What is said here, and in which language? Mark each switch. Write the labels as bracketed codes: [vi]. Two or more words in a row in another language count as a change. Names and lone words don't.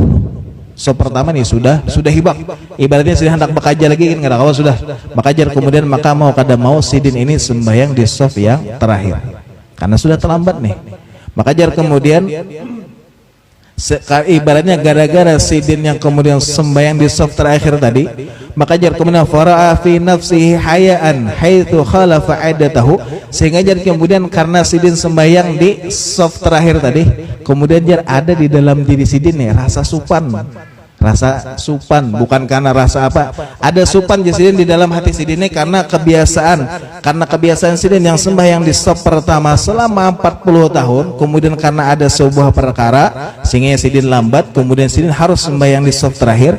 [bjn] Shaf pertama nih sudah hibak. Ibaratnya Sidin hendak bekerja lagi kan kada kawa sudah. Maka jar kemudian maka mau kada mau Sidin ini sembahyang di shaf yang terakhir. Karena sudah terlambat nih. Maka jar kemudian ibaratnya gara-gara Sidin yang kemudian sembahyang di shaf terakhir tadi, maka jar kemudian [ar] فرأى في نفسه حياء حيث خالف عادته, [bjn] sehingga jar kemudian karena Sidin sembahyang di shaf terakhir tadi, kemudian jar ada di dalam diri Sidin nih rasa supan, bukan karena rasa apa, ada supan Sidin di dalam hati Sidin ini karena kebiasaan Sidin yang sembahyang di shaf pertama selama 40 tahun, kemudian karena ada sebuah perkara sehingga Sidin lambat, kemudian Sidin harus sembahyang di shaf terakhir.